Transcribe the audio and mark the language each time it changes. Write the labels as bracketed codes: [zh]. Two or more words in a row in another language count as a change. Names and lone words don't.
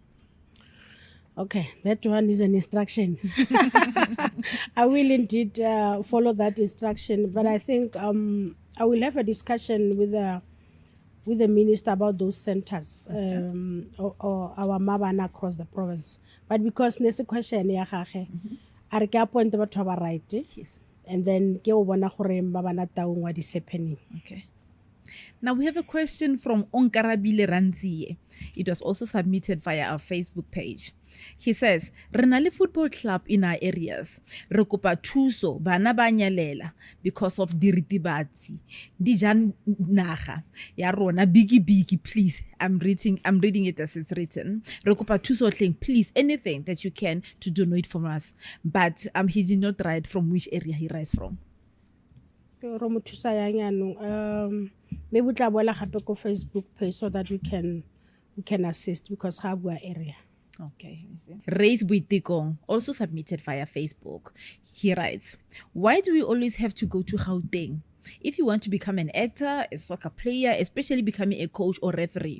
[en] Okay, that one is an instruction. I will indeed follow that instruction, but I think I will have a discussion with the minister about those centers or our Mabana across the province. But because next question, [tn] are ke appoint batho ba right? [en] Yes. And then [tn] ke o bona gore [en] Mabana Taung what is happening. Okay. Now we have a question from Onkarabile Ranzie. It was also submitted via our Facebook page. He says, Renale Football Club in our areas, [tn] re kopa thuso bana ba nyalela [en] because of [tn] diritibatsi. Dijan naga ya rona biggie, please. [en] I'm reading it as it's written. [tn] Re kopa thuso hleng, [en] please, anything that you can to donate from us. But he did not write from which area he writes from. Maybe we can [tn] gape ko [en] Facebook page so that we can assist, because Habua area. Okay. Raise Buitikong, also submitted via Facebook. He writes, why do we always have to go to Gauteng? If you want to become an actor, a soccer player, especially becoming a coach or referee.